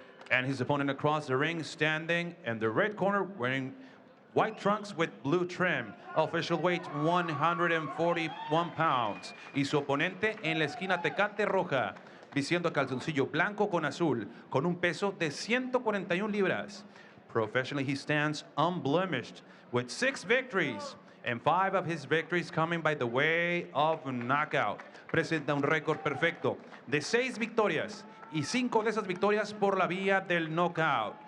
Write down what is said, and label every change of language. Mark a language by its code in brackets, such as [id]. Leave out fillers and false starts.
[en] And his opponent across the ring, standing in the red corner, wearing white trunks with blue trim. Official weight, 141 pounds. [es] Y su oponente en la esquina Tecate Roja, vistiendo calzoncillo blanco con azul, con un peso de 141 libras. [en] Professionally, he stands unblemished with 6 victories, and 5 of his victories coming by the way of knockout. [es] Presenta un récord perfecto de 6 victorias y 5 de esas victorias por la vía del knockout.